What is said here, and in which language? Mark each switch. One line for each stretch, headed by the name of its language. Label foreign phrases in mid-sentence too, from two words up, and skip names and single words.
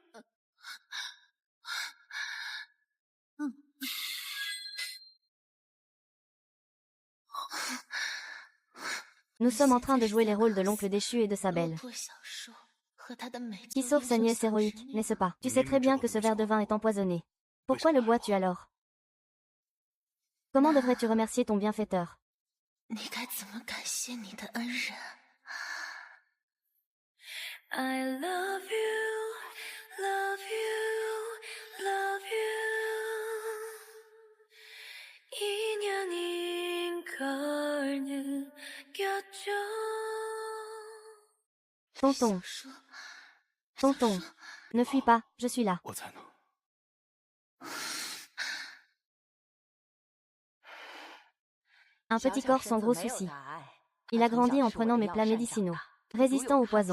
French: Nous sommes en train de jouer les rôles de l'oncle déchu et de sa belle, qui sauve sa nièce héroïque, n'est-ce pas? Tu sais très bien que ce verre de vin est empoisonné. Pourquoi le bois-tu alors? Comment devrais-tu remercier ton bienfaiteur?
English: I love you, love you, love you.
Korean: 인연인 걸 느꼈죠.
French: Tonton, ne fuis pas, je suis là. Un petit corps sans gros soucis. Il a grandi en prenant mes plats médicinaux, résistants au poison.